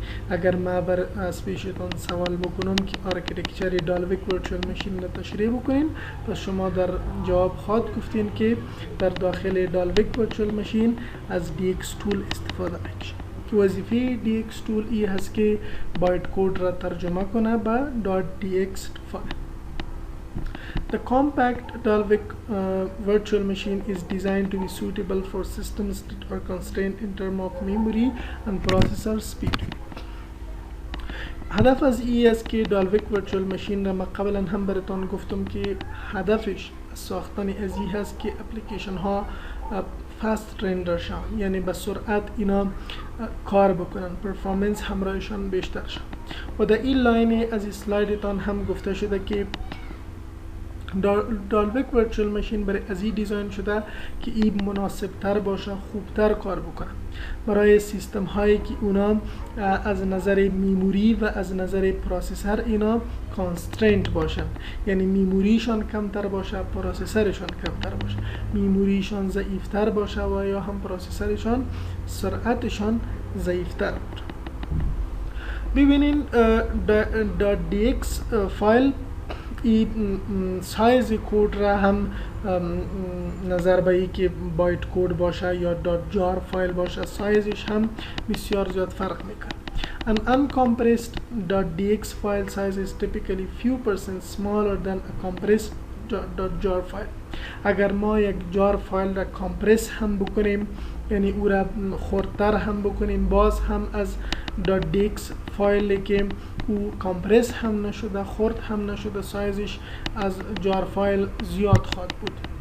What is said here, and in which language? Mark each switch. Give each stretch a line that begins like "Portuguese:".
Persian: اگر ما از پیشتان سوال بکنم که آرکیتکچر دالویک ورچوال ماشین را تشریح بکنین، پس شما در جواب خود گفتین که در داخل دالویک ورچوال ماشین از DX تول استفاده میشه که وظیفه DX تول ای هست که بایت کد را ترجمه کنه به .dx فایل.
English: The compact Dalvik virtual machine is designed to be suitable for systems that are constrained in terms of memory and processor speed.
Persian: هدف از ای است که دالویک ورچوال ماشین را ما قبلا هم براتون گفتم که هدفش ساختن از این هست که اپلیکیشن ها فاست رندر شن، یعنی به سرعت اینا کار بکنن، پرفورمنس همراهشان بیشتر شن. و در این لاین از اسلایدتان هم گفته شده که دالویک ورچوال ماشین برای از این دیزاین شده که این مناسب تر باشه، خوبتر کار بکنه برای سیستم هایی که اونا از نظر میموری و از نظر پروسسور اینا کانسترینت باشن، یعنی میموریشان کمتر باشه، پروسسورشان کمتر باشه، میموریشان ضعیفتر باشه و یا هم پروسسورشان سرعتشان ضعیفتر باشه. ببینین .dx فایل این سایز کود را هم نظر به ای که بایت کود باشه یا .jar فایل باشه، سایزش هم بسیار زیاد فرق میکنه.
English: An uncompressed .dx file size is typically few percent smaller than a compressed .jar file.
Persian: اگر ما یک جار فایل را کامپرس هم بکنیم، یعنی او را خردتر هم بکنیم، باز هم از .dx فایل که او کامپرس هم نشده، خرد هم نشده، سایزش از جار فایل زیاد خواهد بود.